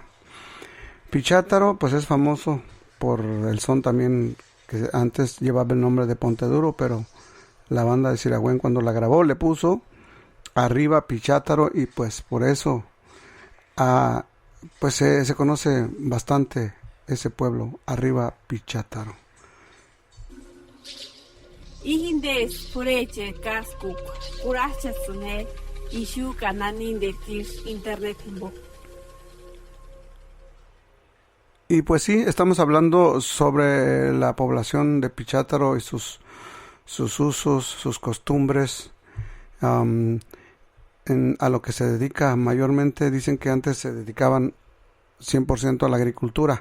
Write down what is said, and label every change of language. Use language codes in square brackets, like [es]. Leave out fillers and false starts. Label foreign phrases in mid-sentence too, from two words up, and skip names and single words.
[es] Pichátaro, pues es famoso por el son también, que antes llevaba el nombre de Ponte Duro, pero la banda de Siragüen, cuando la grabó, le puso arriba Pichátaro, y pues por eso pues se conoce bastante ese pueblo, arriba Pichátaro. [tsz] Ihindes pureche kaskuk kurachasune ishu kananin de tirs internet himbo. [es] Y pues sí, estamos hablando sobre la población de Pichátaro y sus usos, sus costumbres, a lo que se dedica mayormente. Dicen que antes se dedicaban 100% a la agricultura.